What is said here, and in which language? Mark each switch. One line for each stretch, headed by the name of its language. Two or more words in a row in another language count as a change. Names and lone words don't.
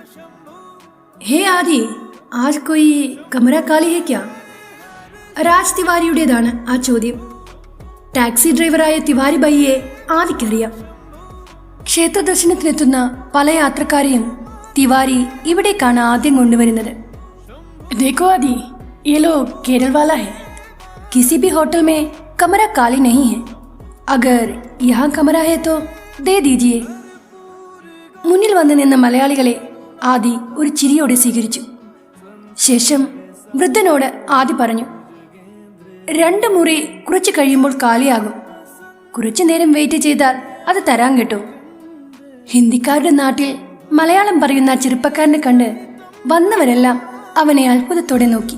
Hindi: हे आदि, आज कोई कमरा खाली है क्या?
Malayalam: രാജ് തിവാരിയുടേതാണ് ആ ചോദ്യം. ടാക്സി ഡ്രൈവറായ തിവാരി ബയ്യെ ആദിക്കറിയാം. ക്ഷേത്ര ദർശനത്തിനെത്തുന്ന പല യാത്രക്കാരെയും തിവാരി ഇവിടേക്കാണ് ആദ്യം കൊണ്ടുവരുന്നത്.
Hindi: देखो आदि, ये लोग केरल वाला है. किसी भी होटल में कमरा खाली नहीं है. अगर यहाँ कमरा है तो दे दीजिए.
Malayalam: മുന്നിൽ വന്നു നിന്ന മലയാളികളെ ആദി ഒരു ചിരിയോടെ സ്വീകരിച്ചു. ശേഷം വൃദ്ധനോട് ആദി പറഞ്ഞു, 2 മുറി കുറച്ച് കഴിയുമ്പോൾ കാലിയാകും. കുറച്ചു നേരം വെയിറ്റ് ചെയ്താൽ അത് തരാൻ കേട്ടോ. ഹിന്ദിക്കാരുടെ നാട്ടിൽ മലയാളം പറയുന്ന ചെറുപ്പക്കാരനെ കണ്ട് വന്നവരെല്ലാം അവനെ അത്ഭുതത്തോടെ നോക്കി.